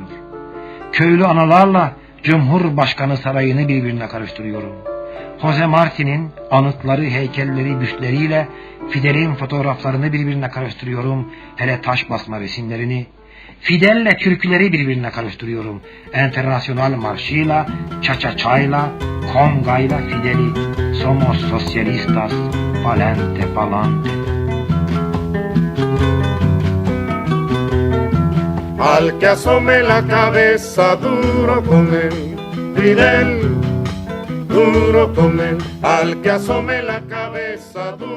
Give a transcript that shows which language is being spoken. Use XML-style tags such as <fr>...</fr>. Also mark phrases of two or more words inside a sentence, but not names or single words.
<tr>Köylü analarla Cumhurbaşkanı sarayını birbirine karıştırıyorum. Jose Marti'nin anıtları, heykelleri, büstleriyle Fidel'in fotoğraflarını birbirine karıştırıyorum. Hele taş basma resimlerini. Fidel'le türküleri birbirine karıştırıyorum. Enternasyonal marşıyla, cha-cha-cha'yla, kongayla Fidel'i.</tr> <es>Somos socialistas, palante, palante. Al que asome la cabeza duro con él, Fidel, duro con él, al que asome la cabeza duro.</es>